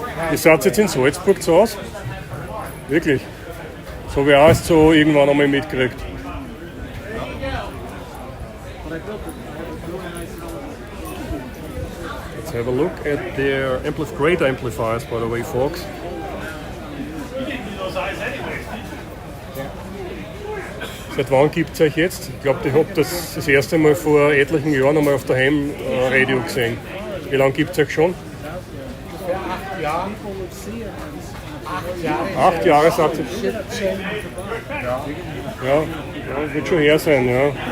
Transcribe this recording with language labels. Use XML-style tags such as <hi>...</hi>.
<de>Ihr seid jetzt in Salzburg zu Hause? Wirklich? So wie auch es so irgendwann einmal mitkriegt.</de> <en>Let's have a look at their great amplifiers, by the way, folks.</en> <de>Seit wann gibt es euch jetzt? Ich glaube, ich habe das erste Mal vor etlichen Jahren einmal auf der Ham-Radio gesehen. Wie lange gibt es euch schon? 8 Jahre. 8 Jahre, sagt ihr? Ja, wird schon her sein, ja.</de>